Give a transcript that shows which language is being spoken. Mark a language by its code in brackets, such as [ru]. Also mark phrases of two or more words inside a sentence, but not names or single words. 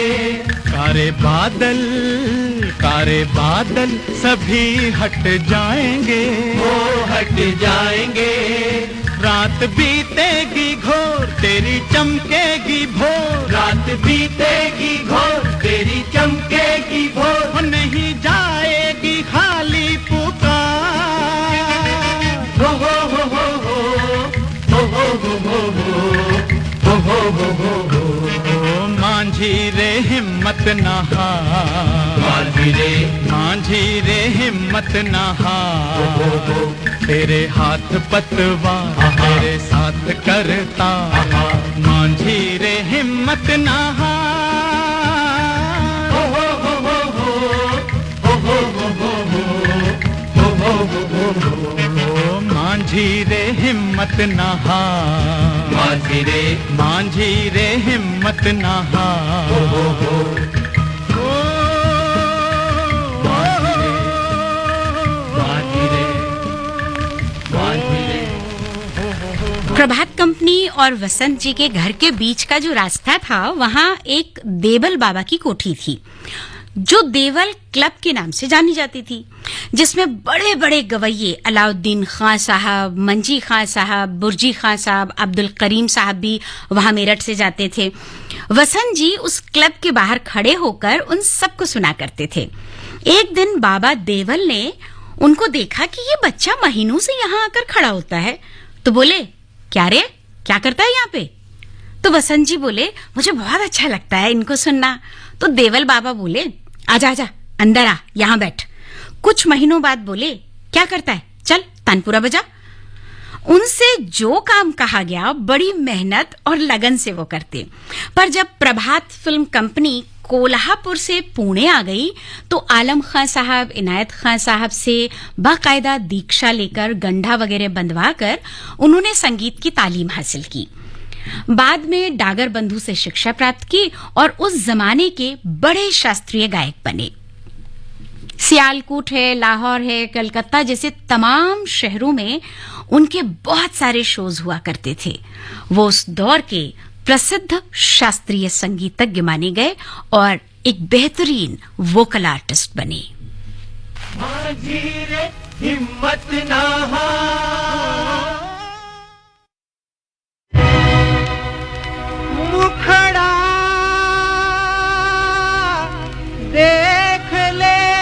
[hi] कारे बादल सभी हट जाएंगे, वो हट जाएंगे। रात बीतेगी घोर तेरी चमकेगी भोर, रात बीतेगी घोर तेरी चमकेगी भोर। नहीं जाएगी खाली पुकार। हो हो हो हो हो हो हो हो हो हो हो। माझी रे हिम्मत ना हार, माझी रे हिम्मत ना हार। तेरे हाथ पतवार तेरे साथ करता, माझी रे हिम्मत ना हार। हो हो हो हो हो हो हो हो हो हो। माझी रे हिम्मत ना हार, माझी रे हिम्मत ना हार। प्रभात कंपनी और वसंत जी के घर के बीच का जो रास्ता था, वहां एक देबल बाबा की कोठी थी। जो देवल क्लब के नाम से जानी जाती थी, जिसमें बड़े बड़े गवैये अलाउद्दीन खां साहब, मंजी खां साहब, बुर्जी खां साहब, अब्दुल करीम साहब भी वहां मेरठ से जाते थे। वसंत जी उस क्लब के बाहर खड़े होकर उन सबको सुना करते थे। एक दिन बाबा देवल ने उनको देखा कि ये बच्चा महीनों से यहाँ आकर खड़ा होता है, तो बोले, क्या रे, क्या करता है यहाँ पे? तो वसंत जी बोले, मुझे बहुत अच्छा लगता है इनको सुनना। तो देवल बाबा बोले, आजा आजा, अंदर आ, यहाँ बैठ। कुछ महीनों बाद बोले, क्या करता है, चल तानपुरा बजा। उनसे जो काम कहा गया बड़ी मेहनत और लगन से वो करते। पर जब प्रभात फिल्म कंपनी कोल्हापुर से पुणे आ गई तो आलम खां साहब, इनायत खां साहब से बाकायदा दीक्षा लेकर गंढा वगैरह बंधवाकर उन्होंने संगीत की तालीम हासिल की। बाद में डागर बंधु से शिक्षा प्राप्त की और उस जमाने के बड़े शास्त्रीय गायक बने। सियालकोट है, लाहौर है, कलकत्ता जैसे तमाम शहरों में उनके बहुत सारे शोज हुआ करते थे। वो उस दौर के प्रसिद्ध शास्त्रीय संगीतज्ञ माने गए और एक बेहतरीन [en] vocal artist [hi] बने। माझी रे हिम्मत ना हार, मुखड़ा देख ले,